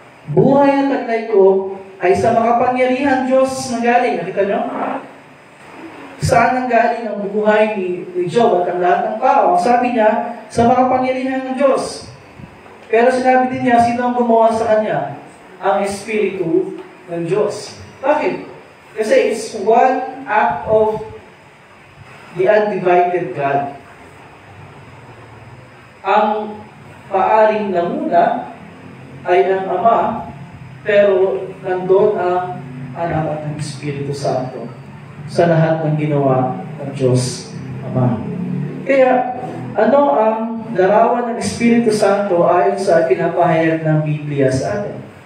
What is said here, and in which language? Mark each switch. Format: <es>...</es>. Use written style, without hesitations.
<tl>Buhay at taglay ko ay sa makapangyarihan Diyos nanggaling. Nakita nyo? Saan nanggaling ang buhay ni Job at ang lahat ng tao? Ang sabi niya, sa makapangyarihan ng Diyos. Pero sinabi din niya, sino ang gumawa sa kanya? Ang Espiritu ng Diyos. Bakit?</tl> <en>Kasi it's one act of the undivided God.</en> <tl>Ang paaring namuna ay ang Ama, pero nandun ang Anak at ng Espiritu Santo sa lahat ng ginawa ng Diyos Ama. Kaya, ano ang larawan ng Espiritu Santo ayon sa pinapahayag ng Biblia sa atin?</tl>